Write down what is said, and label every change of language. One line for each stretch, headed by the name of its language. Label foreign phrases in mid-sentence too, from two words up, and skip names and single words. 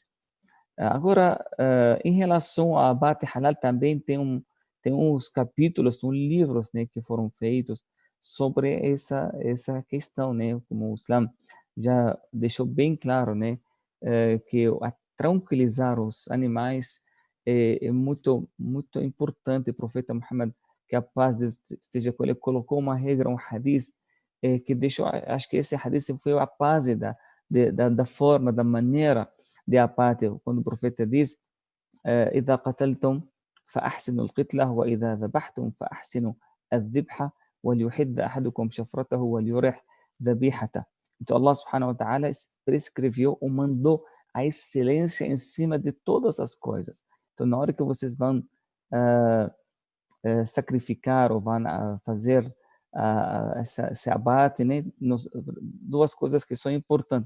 Portuguese: Agora, em relação ao abate halal, também tem uns capítulos, uns livros, né, que foram feitos sobre essa questão, né, como o Islã já deixou bem claro, né, que tranquilizar os animais é muito, muito importante. O profeta Muhammad, que a paz de Deus esteja com ele, colocou uma regra, um hadith, que deixou, acho que esse hadith foi a base da forma, da maneira de abate, quando o profeta diz:
Arabic: إذا قتلتم فأحسنوا القتلة وإذا ذبحتم فأحسنوا الذبحة وليحد أحدكم شفرته وليرح ذبيحته.
Portuguese: Então
Arabic: الله سبحانه وتعالى
Portuguese: prescreveu ou mandou a excelência em cima de todas as coisas. Então, na hora que vocês vão sacrificar ou vão fazer esse abate, né, duas coisas que são importantes.